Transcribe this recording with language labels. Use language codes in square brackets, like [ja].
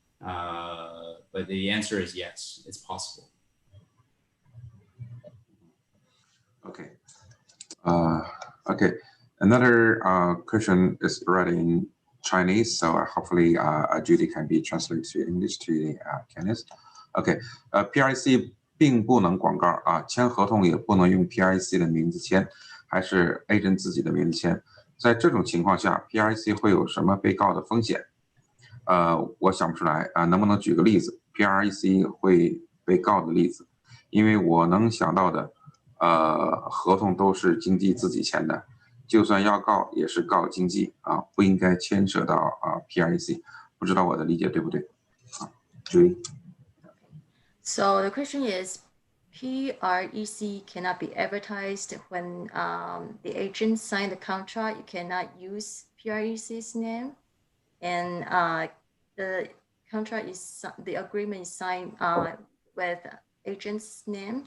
[en] But the answer is yes, it's possible. Okay. Okay. Another question is read in Chinese, so hopefully Judy can be translated to English to Kenneth. Okay. [zh] PREC 并不能广告啊，签合同也不能用 PREC 的名字签，还是 agent 自己的名字签。在这种情况下 ，PREC 会有什么被告的风险？我想不出来啊，能不能举个例子 ？PREC 会被告的例子？因为我能想到的，合同都是经纪自己签的，就算要告也是告经纪啊，不应该牵扯到PREC。不知道我的理解对不对？啊，注意。 [en] So the question is, PREC cannot be advertised when the agent signed the contract. You cannot use PREC's name, and the contract is the agreement is signed with agent's name.